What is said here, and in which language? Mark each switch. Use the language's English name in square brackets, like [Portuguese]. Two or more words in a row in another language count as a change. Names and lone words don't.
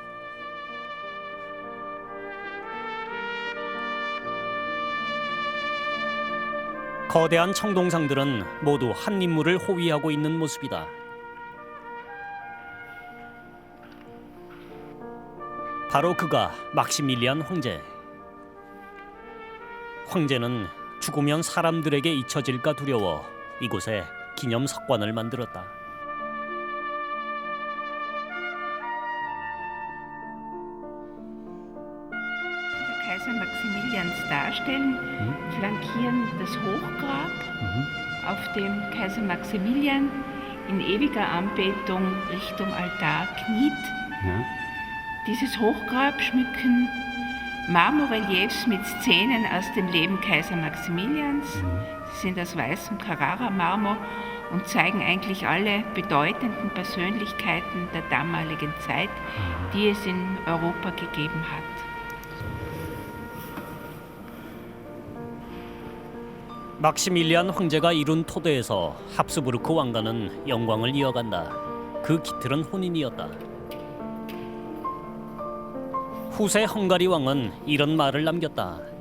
[Korean] 거대한 청동상들은 모두 한 인물을 호위하고 있는 모습이다. 바로 그가 막시밀리안 황제. 황제는 죽으면 사람들에게 잊혀질까 두려워 이곳에 기념 석관을 만들었다. [German] Kaiser Maximilians darstellen, flankieren das Hochgrab, auf dem Kaiser Maximilian in ewiger Anbetung Richtung Altar kniet. Ja. Dieses Hochgrab schmücken Marmorreliefs mit Szenen aus dem Leben Kaiser Maximilians. Sie sind aus weißem Carrara-Marmor und zeigen eigentlich alle bedeutenden Persönlichkeiten der damaligen Zeit, die es in Europa gegeben hat. [Korean] 막시밀리안 황제가 이룬 토대에서 합스부르크 왕가는 영광을 이어간다. 그 깃틀은 혼인이었다. 후세 헝가리 왕은 이런 말을 남겼다.